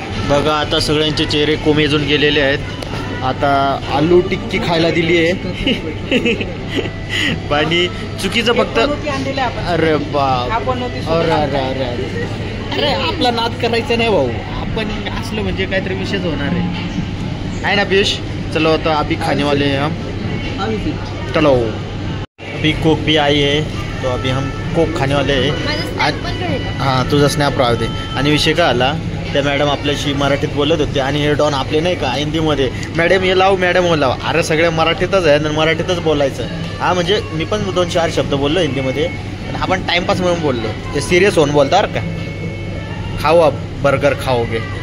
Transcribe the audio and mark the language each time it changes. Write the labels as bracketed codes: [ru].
[mr] बघा आता सगळ्यांचे चेहरे कोमेजून गेलेले आहेत. आता आलू टिक्की खायला दिली आहे. आणि चुकीचं फक्त अरे बाप. अरे अरे अरे अरे आपला नाद करायचा नाही भाऊ. आपण असलं म्हणजे काहीतरी विषयच होणार आहे ना पियुष? [hi] चलो आता अभी खाने वाले हैं हम. चलो अभी कोक भी आई है तो अभी हम कोक खाने वाले हैं. [mr] हां तुझा स्नॅप राहू दे. आणि विषय काय आला, त्या मॅडम आपल्याशी मराठीत बोलत होते आणि हे डॉन आपले नाही का हिंदीमध्ये मॅडम हे लाव मॅडम हो लाव. अरे सगळे मराठीतच आहे आणि मराठीतच बोलायचं. हा म्हणजे मी पण 2-4 शब्द बोललो हिंदीमध्ये, पण आपण टाइमपास म्हणून बोललो. ते सिरियस होऊन बोलता बरं का. खाऊ [hi] बर्गर खाओगे.